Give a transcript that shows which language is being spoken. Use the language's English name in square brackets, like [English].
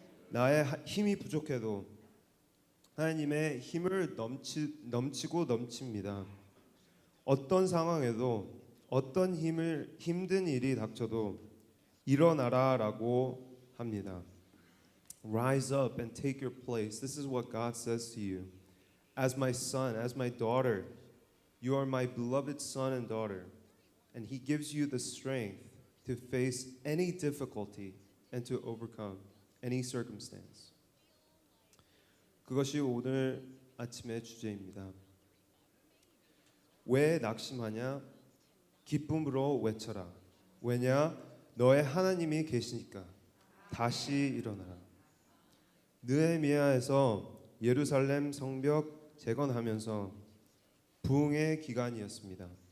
[Korean] 나의 힘이 부족해도 하나님의 힘을 넘치고 넘칩니다. 어떤 상황에도 어떤 힘든 일이 닥쳐도 일어나라라고 합니다. [English] Rise up and take your place. This is what God says to you. As my son, as my daughter, you are my beloved son and daughter. And he gives you the strength to face any difficulty and to overcome any circumstance. [Korean] 그것이 오늘 아침의 주제입니다. 왜 낙심하냐? 기쁨으로 외쳐라. 왜냐? 너의 하나님이 계시니까 다시 일어나라. 느헤미야에서 예루살렘 성벽 재건하면서 부흥의 기간이었습니다.